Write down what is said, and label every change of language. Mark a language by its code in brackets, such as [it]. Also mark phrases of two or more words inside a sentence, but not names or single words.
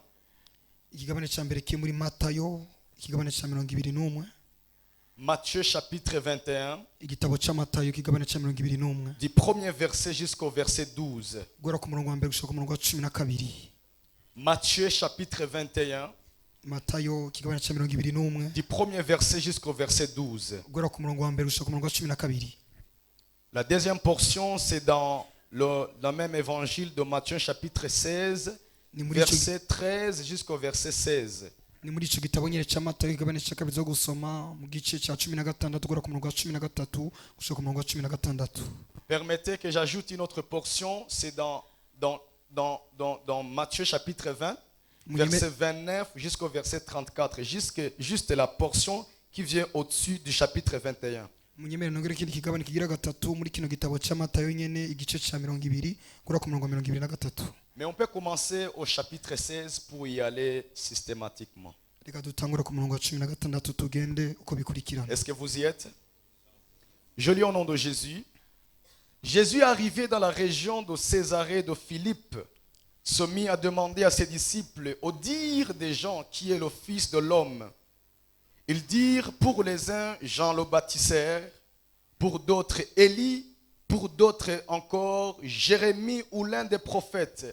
[rn] Ikigabane cya mbere kiri muri Matayo, ikigabane cya 21. [fr] Matthieu chapitre 21, [rn] Igitabo cya Matayo, ikigabane cya 21. [fr] du premier verset jusqu'au verset 12. [rn] Guhera ku murongo wa mbere gushika ku murongo wa 12. [fr] Matthieu chapitre 21, [rn] Matayo, ikigabane cya 21. [fr] du premier verset jusqu'au verset 12. [rn] Guhera ku murongo wa mbere gushika ku murongo wa 12. [fr] La deuxième portion, c'est dans le même évangile de Matthieu chapitre 16, [rn] Ni muri ico [fr] verset 13 jusqu'au verset 16. [rn] ni muri ico gitabo nyine cya Matayo, ikigabane cya kabiri zo gusoma mu gice cya 16 guhera ku murongo wa 13 gushika ku murongo wa 16. [fr] Permettez que j'ajoute une autre portion, c'est dans Matthieu chapitre 20, verset 29 jusqu'au verset 34, juste la portion qui vient au-dessus du chapitre 21. [rn] Munyemere nongere ikindi kigabane kigira gatatu muri kino gitabo cya Matayo nyene igice cya 20 guhera ku murongo wa 23. [fr] Mais on peut commencer au chapitre 16 pour y aller systématiquement. [rn] Reka dutangura ku murongo wa 16 tugende uko bikurikirana. [fr] Est-ce que vous y êtes? Je lis au nom de Jésus. Jésus, arrivé dans la région de Césarée de Philippe, se mit à demander à ses disciples, au dire des gens, qui est le Fils de l'homme. Ils dirent, pour les uns, Jean le baptiseur, pour d'autres, Élie, pour d'autres encore, Jérémie ou l'un des prophètes.